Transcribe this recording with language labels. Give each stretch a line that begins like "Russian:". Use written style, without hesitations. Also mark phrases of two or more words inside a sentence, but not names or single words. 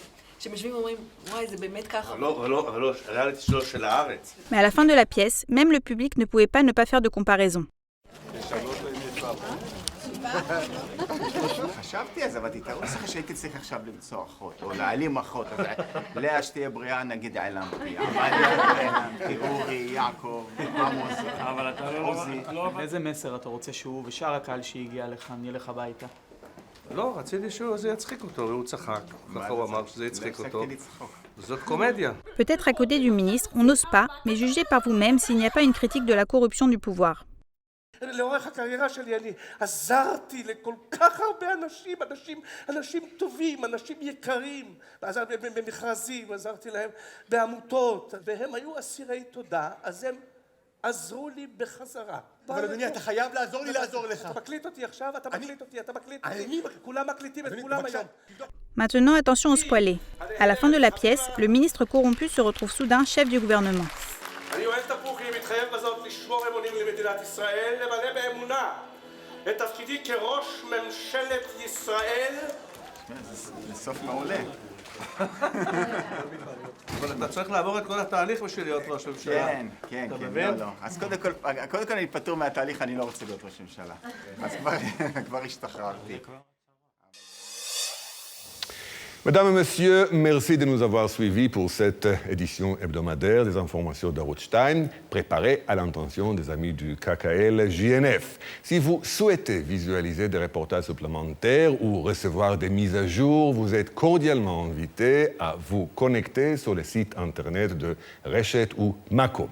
Hebrew: שהם יושבים ואומרים, וואי, זה באמת ככה. אבל לא, הריאליטי שלו של הארץ.
French: Mais à la fin de la pièce, même le public ne pouvait pas ne pas faire de comparaison.
Hebrew: חשבתי אז, אבל תתארו לך שהייתי צריך עכשיו למצוא אחות, או להעלים אחות, אז לאה שתהיה בריאה, נגיד העלמתי, עמליה, אורי, יעקב, עמוס, אבל אתה לא... איזה מסר אתה רוצה שהוא ושאר הקהל שהגיע לכאן ילך הביתה? לא, רציתי שזה יצחיק אותו, והוא צחק. ככה הוא אמר שזה יצחיק אותו. זאת קומדיה.
French: Peut-être à côté du ministre, on n'ose pas, mais jugez par vous-même s'il n'y a pas une critique de la corruption du pouvoir.
Hebrew: לאורך הקריירה שלי אני עזרתי לכל כך הרבה אנשים טובים, אנשים יקרים. עזרתי במכרזים, עזרתי להם בעמותות, והם היו אסירי תודה, אז הם עזרו לי בחזרה. אבל אדוני, אתה חייב לעזור לי לעזור לך. אתה מקליט אותי עכשיו, אתה מקליט אותי. כולם מקליטים את כולם היום.
French: Maintenant, attention aux spoilés. À la fin de la pièce, le ministre corrompu se retrouve soudain chef du gouvernement.
Hebrew: אני אוהב תפוחי, מתחייב בזאת לשמור אמונים למדינת ישראל, למלא באמונה את תפקידי כראש ממשלת ישראל. זה סוף מעולה. אבל אתה צריך לעבור את כל התהליך בשביל להיות ראש ממשלה. כן, לא. אז קודם כל אני פטור מהתהליך, אני לא רוצה להיות ראש ממשלה. אז כבר השתחררתי.
French: Mesdames et messieurs, merci de nous avoir suivis pour cette édition hebdomadaire des informations d'Arush Time, préparée à l'intention des amis du KKL-JNF. Si vous souhaitez visualiser des reportages supplémentaires ou recevoir des mises à jour, vous êtes cordialement invités à vous connecter sur le site internet de Reshet ou Mako.